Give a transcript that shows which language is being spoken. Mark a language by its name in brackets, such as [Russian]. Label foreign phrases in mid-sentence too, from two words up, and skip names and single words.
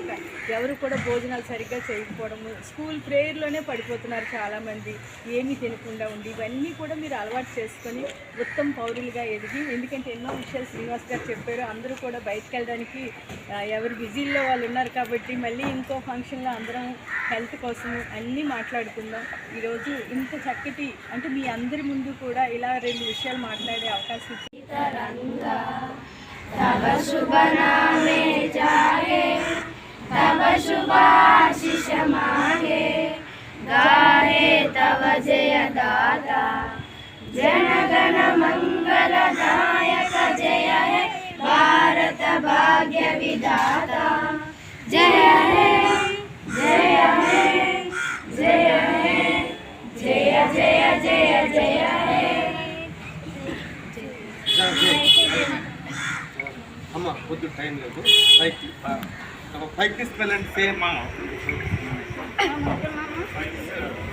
[Telugu] ఎవరు కూడా భోజనాలు సరిగ్గా చేయకపోవడము, స్కూల్ ప్రేయర్లోనే పడిపోతున్నారు చాలామంది, ఏమీ తినకుండా ఉండి, ఇవన్నీ కూడా మీరు అలవాటు చేసుకొని ఉత్తమ పౌరులుగా ఎదిగి, ఎందుకంటే ఎన్నో విషయాలు శ్రీనివాస్ గారు చెప్పారు. అందరూ కూడా బయటకు వెళ్ళడానికి ఎవరు బిజీల్లో వాళ్ళు ఉన్నారు కాబట్టి మళ్ళీ ఇంకో ఫంక్షన్లో అందరం హెల్త్ కోసం అన్నీ మాట్లాడుకుందాం. ఈరోజు ఇంత చక్కటి అంటే మీ అందరి ముందు కూడా ఇలా 2 విషయాలు మాట్లాడే అవకాశం ఇచ్చింది. [Bangla] তব শুভ নামে জাগে, তব শুভাশিষ মাগে, গাহে তব জয় দাতা, জনগণ মঙ্গলদায়ক জয় হে ভারত ভাগ্য বিধাতা। জয় হে জয় হে জয় হে জয় জয় জয় জয় হে। [Telugu] అమ్మ కొద్ది టైం లేదు. [English] పైకి spell and same